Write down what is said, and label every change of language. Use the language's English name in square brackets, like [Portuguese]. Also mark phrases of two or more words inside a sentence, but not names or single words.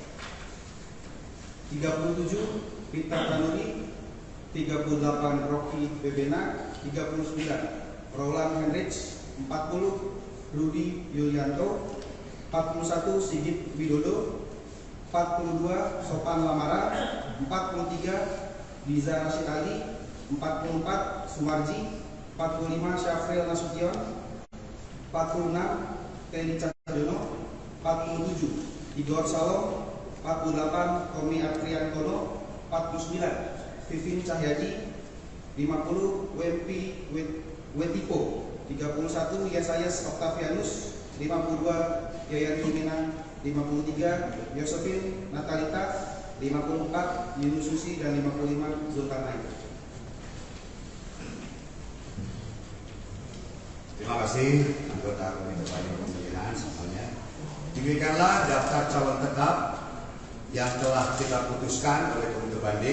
[Indonesian] 37 Pita Kanuri, 38 Rocky Bebena, 39 Roland Henrich, 40 Rudi Yulianto, 41 Sigit Widodo, 42 Sopan Lamara, 43 Diza Rashid Ali, 44 Sumarji, 45 Syafril Nasution, 46 Teni Cahyono, 47 Igor Salom, 48 Tommy Apriantono, 49 Vivin Cahyadi, 50 Wempi Wetipo, 31 Yesayas Octavianus, 52 Yayan Tuminan, 53 Yosefin Natalita, 54 Yunus Susi, dan 55 Zulkarnain. Terima kasih anggota Komite Pemilihan semuanya. Demikianlah daftar calon tetap yang telah kita putuskan oleh Komite Banding.